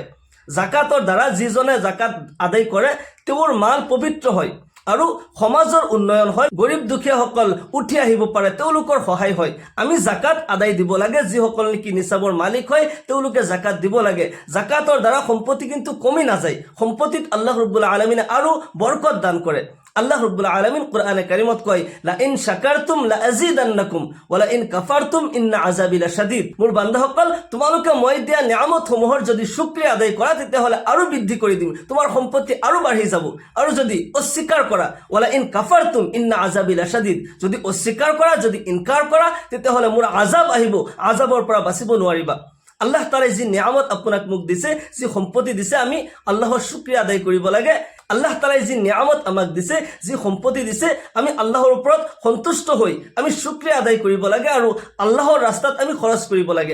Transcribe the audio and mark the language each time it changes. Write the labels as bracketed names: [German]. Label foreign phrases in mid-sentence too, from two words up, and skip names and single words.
[Assamese] জাকাতৰ দ্বাৰা যিজনে জাকাত আদায় কৰে তেওঁৰ মাল পবিত্ৰ হয় আৰু সমাজৰ উন্নয়ন হয়, গৰীব দুখীয়াসকল উঠি আহিব পাৰে, তেওঁলোকৰ সহায় হয়। আমি জাকাত আদায় দিব লাগে। যিসকল নেকি নিচাবৰ মালিক হয় তেওঁলোকে জাকাত দিব লাগে। জাকাতৰ দ্বাৰা সম্পত্তি কিন্তু কমি নাযায়, সম্পত্তিত আল্লাহ ৰব্বুল আলামিনে আৰু বৰকত দান কৰে। আল্লাহ ৰব্বুল আলামিন কোরআনে কারিমত কয়, [Arabic] لئن شكرتم لأزيدنكم ولئن كفرتم إن عذابي لشديد. [Assamese] মোৰ বান্দাসকল, তোমালোকে মই দিয়া নিয়ামতসমূহৰ যদি শুকৰিয়া আদায় কৰা তেতিয়াহ'লে আৰু বৃদ্ধি কৰি দিম, তোমাৰ সম্পত্তি আৰু বাঢ়ি যাব। আৰু যদি অস্বীকাৰ কৰা, [Arabic] ولئن كفرتم إن عذابي لشديد, [Assamese] যদি অস্বীকাৰ কৰা, যদি ইনকাৰ কৰা, তেতিয়াহ'লে মোৰ আযাব আহিব, আযাবৰ পৰা বাচিব নোৱাৰিবা। আল্লাহ তাআলাই যি নিয়ামত আপোনাক মোক দিছে, যি সম্পত্তি দিছে, আমি আল্লাহৰ শুকৰিয়া আদায় কৰিব লাগে। আল্লাহ তাআলাই যি নিয়ামত আমাক দিছে, যি সম্পত্তি দিছে, আমি আল্লাহৰ ওপৰত সন্তুষ্ট হৈ আমি শুকৰিয়া আদায় কৰিব লাগে আৰু আল্লাহৰ ৰাস্তাত আমি খৰচ কৰিব লাগে।